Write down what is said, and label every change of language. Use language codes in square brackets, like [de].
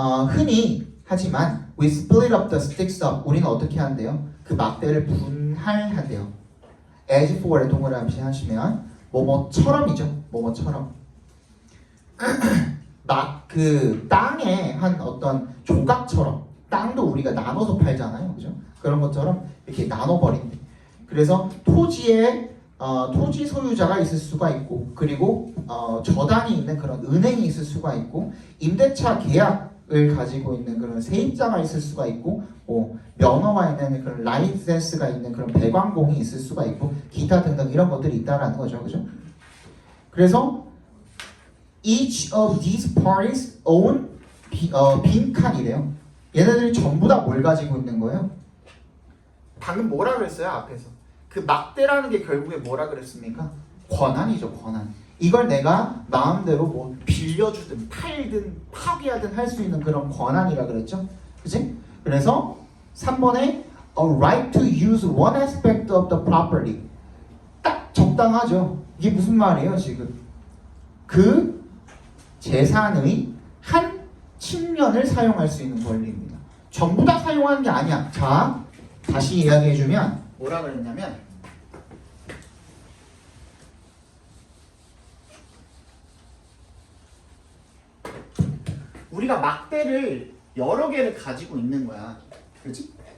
[ko] 흔히 하지만 [en] we split up the sticks up. [ko] 우리는 어떻게 한대요? 그 막대를 분할한대요. [en] as for [ko] 에 동그라미 하시면 뭐뭐처럼이죠. 뭐뭐처럼. 막 그 땅에 한 어떤 조각처럼 땅도 우리가 나눠서 팔잖아요. 그죠? 그런 것처럼 이렇게 나눠버린대. 그래서 토지에 토지 소유자가 있을 수가 있고 그리고 저당이 있는 그런 은행이 있을 수가 있고 임대차 계약을 가지고 있는 그런 세입자가 있을 수가 있고 면허가 있는 그런 라이센스가 있는 그런 배관공이 있을 수가 있고 기타 등등 이런 것들이 있다라는 거죠. 그죠? 그래서 [en] each of these parties own [ko] 빈칸이래요. 얘네들이 전부 다 뭘 가지고 있는 거예요? 방금 뭐라 그랬어요? 앞에서 그 막대라는 게 결국에 뭐라 그랬습니까? 권한이죠. 권한. 이걸 내가 마음대로 뭐 빌려주든 팔든 파기하든 할 수 있는 그런 권한이라 그랬죠. 그치? 그래서 3번에 [en] a right to use one aspect of the property. [ko] 딱 적당하죠. 이게 무슨 말이에요 지금? 그 재산의 한 측면을 사용할 수 있는 권리입니다. 전부 다 사용하는 게 아니야. 자, 다시 이야기해주면 뭐라 그랬냐면 우리가 막대를 여러 개를 가지고 있는 거야. 그렇지?